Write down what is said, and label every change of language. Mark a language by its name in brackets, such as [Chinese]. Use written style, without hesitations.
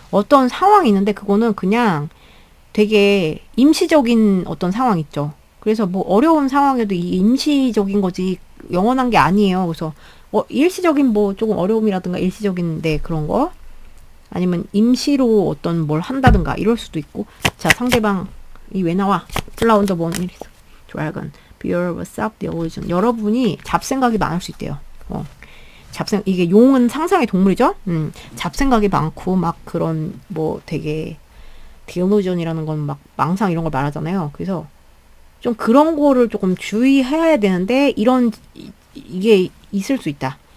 [Korean] 어떤 상황이 있는데 그거는 그냥 되게 임시적인 어떤 상황 있죠. 그래서 뭐 어려운 상황에도 이 임시적인 거지 영원한 게 아니에요. 그래서 일시적인 뭐 조금 어려움이라든가 일시적인 그런 거 아니면 임시로 어떤 뭘 한다든가 이럴 수도 있고. 자, 상대방이 왜 나와? 플라운더 뭔 일이 있어? [English] 드래곤, Beware of self-delusion. [Korean] 여러분이 잡생각이 많을 수 있대요. 이게 용은 상상의 동물이죠? 잡생각이 많고, 막 그런, 뭐 되게, delusion이라는 건 막 망상 이런 걸 말하잖아요. 그래서 좀 그런 거를 조금 주의해야 되는데, 이게 있을 수 있다.